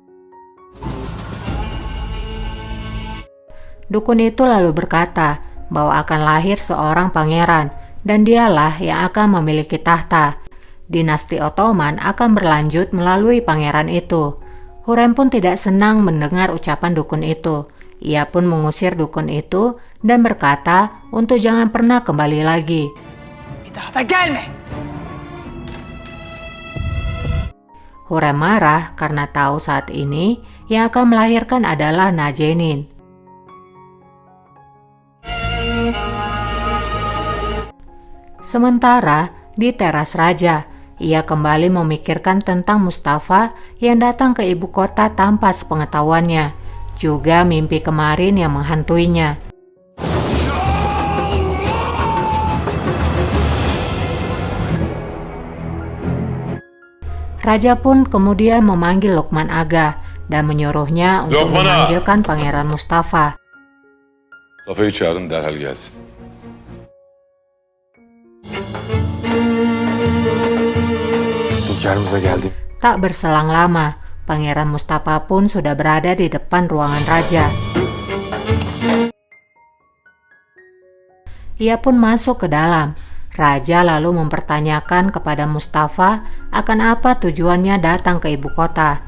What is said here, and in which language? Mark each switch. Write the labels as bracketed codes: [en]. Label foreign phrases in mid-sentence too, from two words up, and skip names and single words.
[id] Dukun itu lalu berkata bahwa akan lahir seorang pangeran dan dialah yang akan memiliki tahta. Dinasti Ottoman akan berlanjut melalui pangeran itu. Hurrem pun tidak senang mendengar ucapan dukun itu. Ia pun mengusir dukun itu dan berkata untuk jangan pernah kembali lagi. [tr] Bir daha da gelme. [id] Hurrem marah karena tahu saat ini yang akan melahirkan adalah Najenin. Sementara di teras raja, ia kembali memikirkan tentang Mustafa yang datang ke ibu kota tanpa sepengetahuannya, juga mimpi kemarin yang menghantuinya. Raja pun kemudian memanggil Lokman Aga dan menyuruhnya untuk Lokman Ağa! memanggilkan Pangeran Mustafa. [tr] Mustafa'yı çağırın derhal gelsin. Hünkârımıza geldi. [id] Tak berselang lama, Pangeran Mustafa pun sudah berada di depan ruangan raja. Ia pun masuk ke dalam. Raja lalu mempertanyakan kepada Mustafa akan apa tujuannya datang ke ibu kota.